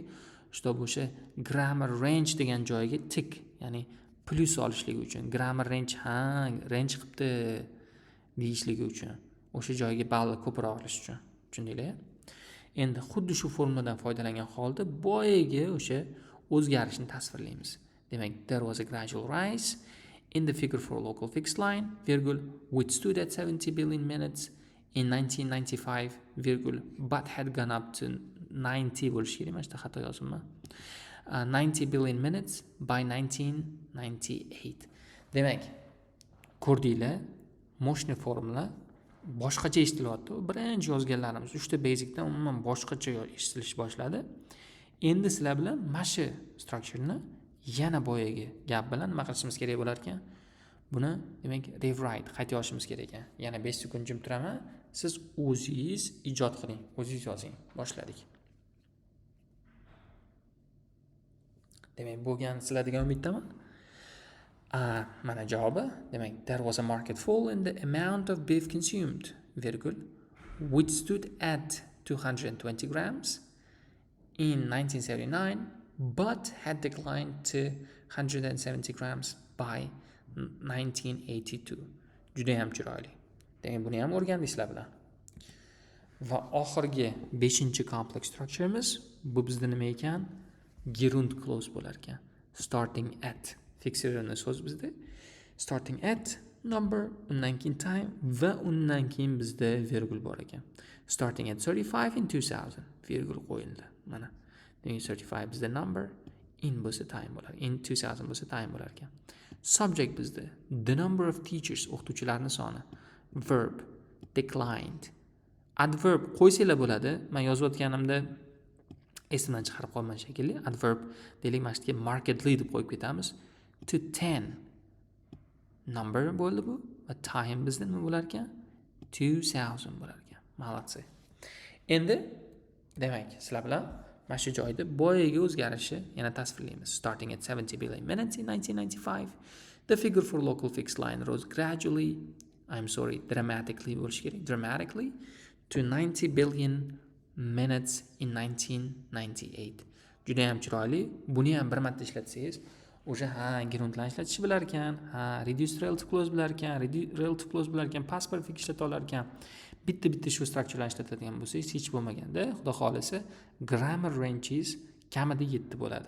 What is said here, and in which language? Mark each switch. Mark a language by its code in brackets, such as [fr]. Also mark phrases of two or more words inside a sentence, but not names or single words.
[uz] Shtob o'sha [en] grammar range [uz] degan joyiga tik, ya'ni plus olishligi uchun, [en] grammar range range [uz] qilibdi deyishligi uchun, o'sha joyiga ball ko'proq olish uchun. Tushundinglar? Endi xuddi shu formuladan foydalangan holda boyaga o'sha o'zgarishni tasvirlaymiz. Demak, [en] there was a gradual rise in the figure for local fixed line, virgul, which stood at 70 billion minutes in 1995, virgul, but had gone up to 90 [uz] bo'lishi kerak. Mana shunda xato yozibman. [en] 90 billion minutes by 1998. [uz] Demak, ko'rdinglar, moshni formula boshqacha eshitilyapti. Birinchi yozganlarimiz 3 ta basicdan umuman boshqacha eshitilish boshladi. Endi sizlar bilan mana shu structureni yana boyagi gap bilan nima qilishimiz kerak bo'lar ekan? Buni demak rewrite qayta yozishimiz kerak ekan. Yana 5 sekund jim turaman. Siz o'zingiz ijod qiling, o'zingiz yozing. Boshladik. Demak, bo'lgan sizlarga umiddaman. Mana javobi. Demak, [en] there was a market fall in the amount of beef consumed, which stood at 220 grams in 1979, but had declined to 170 grams by 1982. [uz] Juda ham chiroyli. Demak, buni ham o'rgandingizlar bilan. Va oxirgi 5- [en] complex structure'imiz [uz] bu bizda nima ekan? [en] Gerund clause [uz] bo'lar ekan. [en] Starting at [uz] fixirani so'z bizda. [en] Starting at number, [uz] undan keyin time va undan keyin bizda virgul bor ekan. [en] Starting at 35 in 2000 [uz] virgul qo'yildi. Mana. Demak 35 bizda number, in bo'lsa time bo'lar. In 2000 bo'lsa time bo'lar ekan. [en] Subject bizda the number of teachers, [uz] o'qituvchilarning soni. [en] Verb declined. [uz] Adverb qo'ysanglar bo'ladi. Men yozayotganimda esimdan chiqarib qolman shekilli. Adverb deylik, mana shu markedly deb qo'yib ketamiz. To 10 number bo'ldi bu va time bizda nima bo'lar ekan? 2000 bo'lar ekan. Молодцы. Endi demak, sizlar bilan mana shu joyda boyaga o'zgarishi yana tasvirlaymiz. [en] Starting at 70 billion minutes in 1995, the figure for local fixed line rose gradually, dramatically [uz] bo'lishi kerak, [en] dramatically to 90 billion minutes in 1998. [uz] Juda ham chiroyli. Buni ham bir marta ishlatsangiz, o'sha gerundlarni ishlatish bilar ekan, [en] reduced relative clause [uz] bilar ekan, [en] relative clause [uz] bilar ekan, [en] past perfect [uz] ishlata olar ekan. Bitta shu structurelarni ishlatadigan bo'lsangiz, hech bo'lmaganda, xudo xolisa, [en] grammar ranges [uz] kamida 7 bo'ladi.